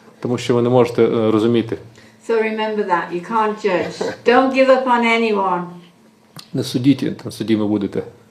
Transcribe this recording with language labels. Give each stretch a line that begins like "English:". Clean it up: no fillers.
Ukrainian: Тому що ви не можете розуміти.
English: So remember that, you can't judge. Don't give up on anyone.
Ukrainian: Не судіть, там судіми будете.